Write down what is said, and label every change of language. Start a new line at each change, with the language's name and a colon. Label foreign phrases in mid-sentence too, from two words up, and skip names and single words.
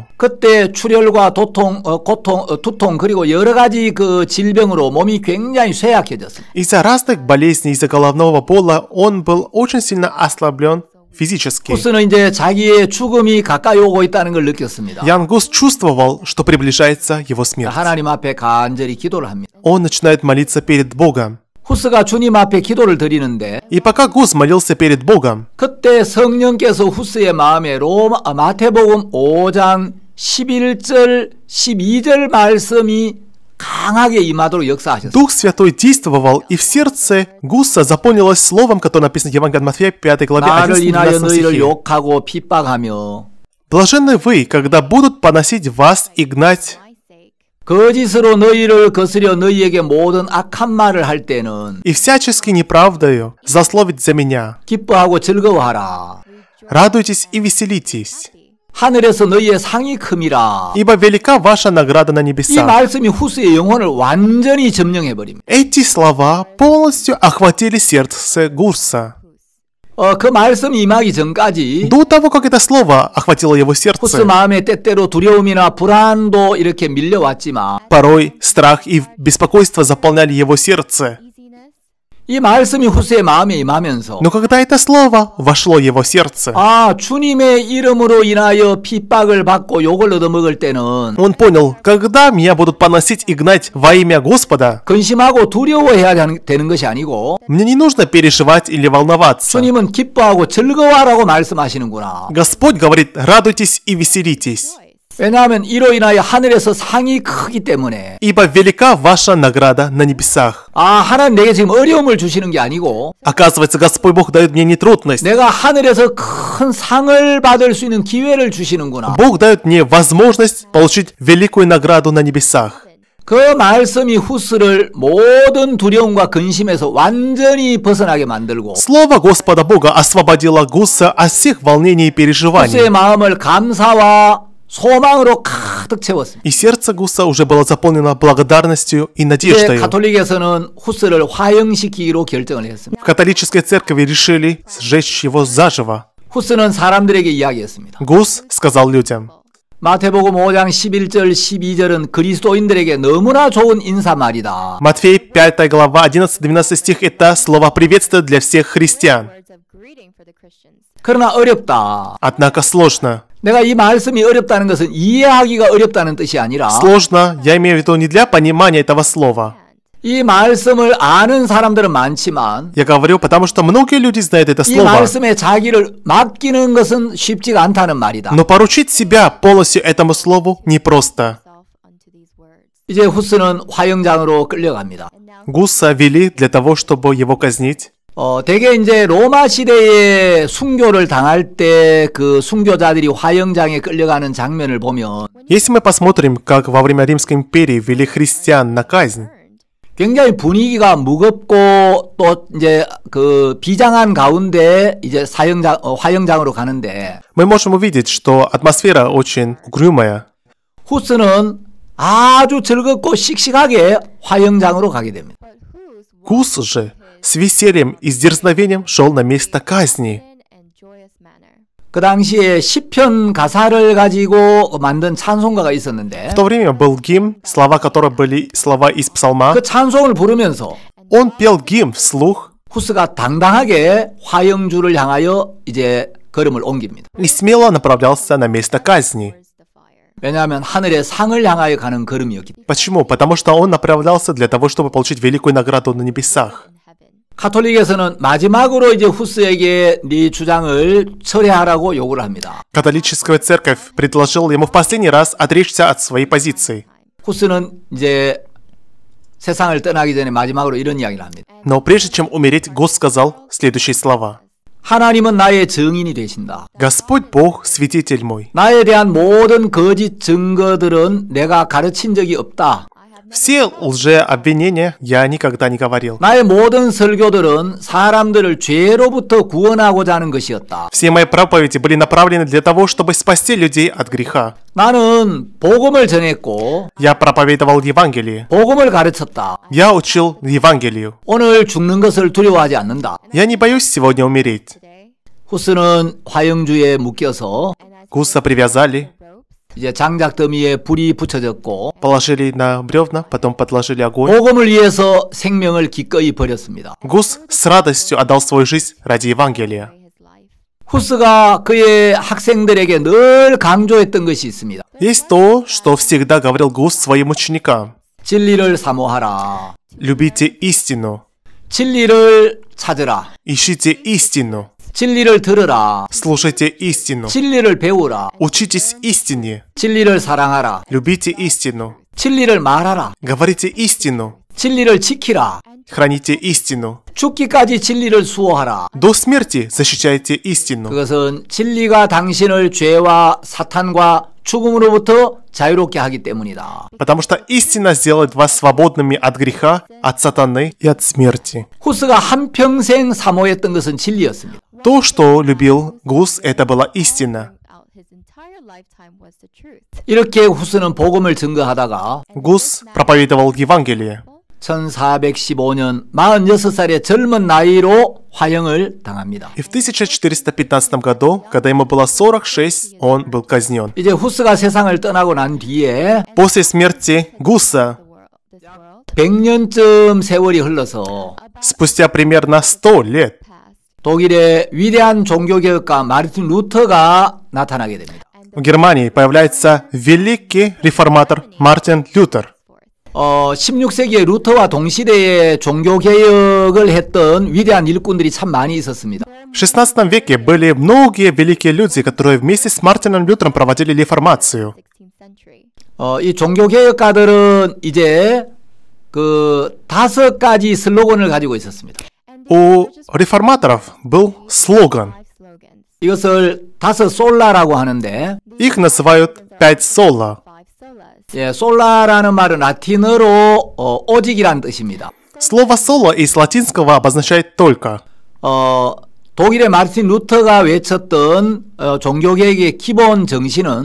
Korean: 그때 출혈과 두통 그리고 여러 가지 그 질병으로 몸이 굉장히 쇠약해졌습니다.
Russian: Из-за разных болезней, из-за головного бола, он был очень сильно ослаблен физически.
Korean: 후스는 이제 자기의 죽음이 가까이 오고 있다는 걸 느꼈습니다.
Russian: Ян Гус чувствовал, что приближается его смерть.
Korean: 하나님 앞에 간절히 기도를 합니다.
Russian: Он начинает молиться перед Богом.
Korean: 후스가 주님 앞에 기도를 드리는데
Russian: И пока Гус молился перед Богом,
Korean: 그때 성령께서 후스의 마음에 마태복음 5장 11절 12절 말씀이 강하게 임하도록 역사하셨어요.
Russian: Дух Святой действовал, и в сердце Гуса заполнилось словом, которое написано в Евангелии от Матфея, 5 главе,
Korean: 나를 인하여
Russian: 11-12
Korean: 너희를
Russian: стихе.
Korean: 욕하고 핍박하며
Russian: Блаженны вы, когда будут поносить вас и гнать,
Korean: 거짓으로 너희를 거스려 너희에게 모든 악한 말을 할 때는
Russian: и всячески неправдою злословить за меня.
Korean: 기뻐하고 즐거워하라.
Russian: Радуйтесь и веселитесь,
Korean: 하늘에서 너희의 상이 큼이라.
Russian: ибо велика ваша награда на
Korean: 이
Russian: небесах.
Korean: 말씀이 후스의 영혼을 완전히 점령해버립니다.
Russian: Эти слова полностью охватили сердце Гуса.
Korean: 그 말씀이 임하기 전까지
Russian: До того, как это слово охватило его
Korean: 후스
Russian: сердце,
Korean: 마음에 때때로 두려움이나 불안도 이렇게 밀려왔지만
Russian: порой страх и беспокойство заполняли его сердце.
Korean: 이 말씀이 후스의 마음에 임하면서
Russian: Но когда это слово вошло в его сердце,
Korean: 아 주님의 이름으로 인하여 핍박을 받고 욕을 얻어먹을 때는
Russian: он понял, когда меня будут поносить и гнать во имя Господа,
Korean: 근심하고 두려워해야 되는 것이 아니고
Russian: мне не нужно переживать или волноваться.
Korean: 주님은 기뻐하고 즐거워하라고 말씀하시는구나.
Russian: Господь говорит, радуйтесь и веселитесь,
Korean: 왜냐하면 이로 인하여 하늘에서 상이 크기 때문에
Russian: ибо велика ваша награда на небесах.
Korean: 아 하나님 내게 지금 어려움을 주시는 게 아니고
Russian: Оказывается, Господь Бог дает мне не трудность.
Korean: 내가 하늘에서 큰 상을 받을 수 있는 기회를 주시는구나.
Russian: Бог дает мне возможность получить великую награду на небесах.
Korean: 그 말씀이 후스를 모든 두려움과 근심에서 완전히 벗어나게 만들고
Russian: Слово Господа Бога освободило Гусса от всех волнений и переживаний.
Korean: 후스의 마음을 감사와 소망으로 가득 채웠습니다.
Russian: И сердце Гусса уже было заполнено благодарностью и
Korean: 이제
Russian: надеждой.
Korean: 가톨릭에서는 후스를 화형시키기로 결정을 했습니다.
Russian: В католической церкви решили сжечь его заживо.
Korean: 후스는 사람들에게 이야기했습니다.
Russian: Гус сказал людям.
Korean: 마태복음 5장 11절 12절은 그리스도인들에게 너무나 좋은 인사말이다.
Russian: Матфей 5 глава 11-12 стих это слово приветствия для всех христиан.
Korean: 그러나 어렵다.
Russian: Однако сложно.
Korean: 내가 이 말씀이 어렵다는 것은 이해하기가 어렵다는 뜻이 아니라
Russian: Сложно, я имею в виду не для понимания этого слова.
Korean: 이 말씀을 아는 사람들은 많지만
Russian: Я говорю, потому что многие люди знают это
Korean: 이
Russian: слово.
Korean: 말씀에 자기를 맡기는 것은 쉽지가 않다는 말이다.
Russian: Но поручить себя полностью этому слову непросто.
Korean: 이제 후스는 화형장으로 끌려갑니다.
Russian: Гусса вели для того, чтобы его казнить.
Korean: 대개 이제 로마 시대에 순교를 당할 때 그 순교자들이 화형장에 끌려가는 장면을 보면
Russian: Если мы посмотрим, как во время Римской империи вели христиан на казнь,
Korean: 굉장히 분위기가 무겁고 또 이제 그 비장한 가운데 이제 화형장으로 가는데
Russian: мы можем увидеть, что атмосфера очень угрюмая.
Korean: 후스는 아주 즐겁고 씩씩하게 화형장으로 가게 됩니다.
Russian: Гус же с весельем и с дерзновением шел на место казни.
Korean: 그 당시에 시편 가사를 가지고 만든 찬송가가 있었는데
Russian: В то время был гимн, слова которого были слова из псалма.
Korean: 그 찬송을 부르면서
Russian: Он пел гимн вслух
Korean: 후스가 당당하게 화형주를 향하여 이제 걸음을 옮깁니다.
Russian: и смело направлялся на место казни.
Korean: 왜냐하면 하늘의 상을 향하여 가는 걸음이었기 때문에.
Russian: Почему? Потому что он направлялся для того, чтобы получить великую награду на небесах.
Korean: 가톨릭에서는 마지막으로 이제 후스에게 네 주장을 철회하라고 요구를 합니다.
Russian: Католическая церковь предложила ему в последний раз отречься от своей позиции.
Korean: 후스는 이제 세상을 떠나기 전에 마지막으로 이런 이야기를 합니다.
Russian: Но прежде чем умереть, Гус сказал следующие слова.
Korean: 하나님은 나의 증인이 되신다.
Russian: Господь Бог, свидетель мой.
Korean: 나에 대한 모든 거짓 증거들은 내가 가르친 적이 없다.
Russian: Все лжеобвинения я никогда не говорил.
Korean: 나의 모든 설교들은 사람들을 죄로부터 구원하고자 하는 것이었다.
Russian: Все мои проповеди были направлены для того, чтобы спасти людей от греха.
Korean: 나는 복음을 전했고
Russian: Я проповедовал Евангелие.
Korean: 복음을 가르쳤다.
Russian: Я учил Евангелию.
Korean: 오늘 죽는 것을 두려워하지 않는다.
Russian: Я не боюсь сегодня умереть.
Korean: 후스는 화형주에 묶여서
Russian: Гуса привязали,
Korean: 이제 장작더미에 불이 붙여졌고
Russian: положили на бревна, потом подложили огонь.
Korean: 복음을 위해서 생명을 기꺼이 버렸습니다.
Russian: Гус с радостью отдал свою жизнь ради Евангелия.
Korean: 후스가 그의 학생들에게 늘 강조했던 것이 있습니다.
Russian: Есть то, что всегда говорил Гус своим ученикам.
Korean: 진리를 사모하라.
Russian: Любите истину,
Korean: 진리를 찾으라.
Russian: ищите истину,
Korean: 진리를 들으라.
Russian: слушайте истину,
Korean: 진리를 배우라.
Russian: учитесь истине,
Korean: 진리를 사랑하라.
Russian: любите истину,
Korean: 진리를 말하라.
Russian: говорите истину,
Korean: 진리를 지키라.
Russian: храните истину.
Korean: 죽기까지 진리를 수호하라.
Russian: До смерти защищайте истину.
Korean: 그것은 진리가 당신을 죄와 사탄과 죽음으로부터 자유롭게 하기 때문이다.
Russian: Потому что истина сделает вас свободными от греха, от сатаны и от смерти.
Korean: 후스가 한평생 사모했던 것은 진리였습니다.
Russian: То, что любил Гус, это была истина.
Korean: 이렇게 후스는 복음을 증거하다가
Russian: Гус проповедовал Евангелие.
Korean: 1415년 46살의 젊은 나이로 화형을 당합니다.
Russian: И в 1415 году, когда ему было 46, он был казнен.
Korean: 이제 후스가 세상을 떠나고 난 뒤에
Russian: После смерти Гуса,
Korean: 100년쯤 세월이 흘러서
Russian: спустя примерно 100 лет,
Korean: 독일의 위대한 종교개혁가 마르틴 루터가 나타나게 됩니다.
Russian: в Германии появляется великий реформатор Мартин Лютер.
Korean: 16세기에 루터와 동시대에 종교개혁을 했던 위대한 일꾼들이 참 많이 있었습니다.
Russian: В XVI веке были многие великие люди, которые вместе с Мартином Лютером проводили реформацию.
Korean: 이 종교개혁가들은 이제 그 5가지 슬로건을 가지고 있었습니다.
Russian: У реформаторов был слоган.
Korean: 이것을 5솔라라고 하는데
Russian: Их называют «пять соло».
Korean: 예, 솔라라는 말은 라틴어로 오직이란 뜻입니다.
Russian: Слово «соло» из латинского обозначает «только».
Korean: 독일의 마르틴 루터가 외쳤던 종교개혁의 기본 정신은